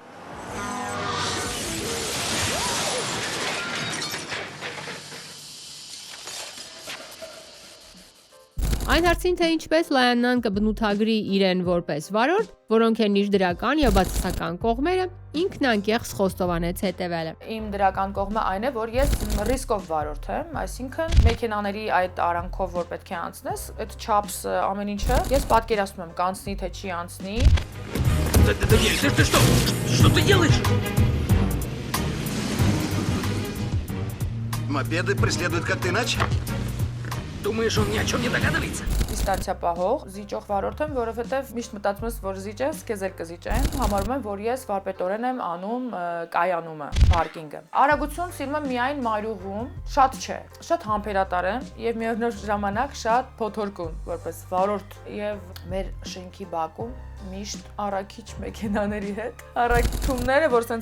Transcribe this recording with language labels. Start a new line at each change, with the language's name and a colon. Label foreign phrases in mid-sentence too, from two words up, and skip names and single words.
Armenian: Այն հարցին, թե ինչպես Լայաննան կբնութագրի իրեն որպես վարորդ, որոնք են իր դրական եւ բացասական կողմերը, ինքն անկեղծ խոստովանեց հետեւելը։ Իմ դրական կողմը այն է, որ ես ռիսկով վարորդ եմ, այսինքն մեքենաների այդ արանքով որ պետք է անցնես, այդ չափս ամեն ինչը, ես պատկերացնում եմ կանցնի թե չի անցնի։
Russian: Ты что? Что ты делаешь? Мопеды преследуют как-то иначе? Думаешь, он ни о чем не догадывается?
Armenian: Դիստանցիա պահող, զիջող վարորդ եմ, որովհետև միշտ մտածում ես, որ զիջես, քեզ էլ կզիջեն։ Համարում եմ, որ ես վարպետորեն եմ անում կայանումը, պարկինգը։ Արագություն սիրում եմ միայն մայրուղում, շատ չէ, շատ համբերատար եմ եւ միևնույն ժամանակ շատ փոթորկուն, որպես վարորդ եւ մեր շենքի բակում միշտ առաքիչ մեքենաների հետ։ Առաքումները, որ sense